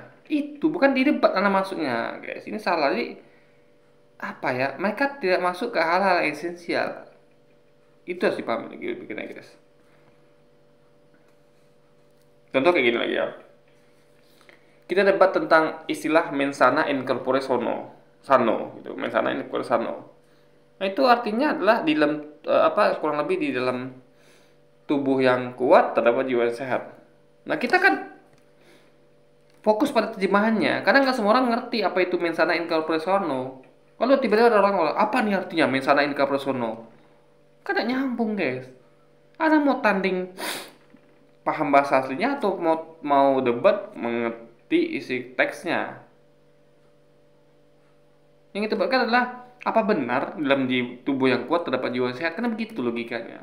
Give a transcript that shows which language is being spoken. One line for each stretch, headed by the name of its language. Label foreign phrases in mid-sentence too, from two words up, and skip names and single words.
Indonesian: Itu bukan di debat Anda masuknya guys, ini salah. Jadi apa ya, mereka tidak masuk ke hal-hal esensial. Itu harus dipahami lagi bikinnya guys. Contoh kayak gini lagi ya, kita debat tentang istilah
Latin: mensana in corpore sano
Indonesian: gitu,
Latin: mensana in corpore sano.
Indonesian: Nah, itu artinya adalah di dalam kurang lebih di dalam tubuh yang kuat terdapat jiwa yang sehat. Nah, kita kan fokus pada terjemahannya, karena nggak semua orang ngerti apa itu
Latin: mensana in corpore sano.
Indonesian: Kalau tiba-tiba ada orang ngomong, apa nih artinya
Latin: mensana in corpore sano?
Indonesian: Kan gak nyambung guys. Anda mau tanding paham bahasa aslinya atau mau debat mengerti isi teksnya? Yang kita debatkan adalah apa benar dalam di tubuh yang kuat terdapat jiwa sehat, karena begitu logikanya.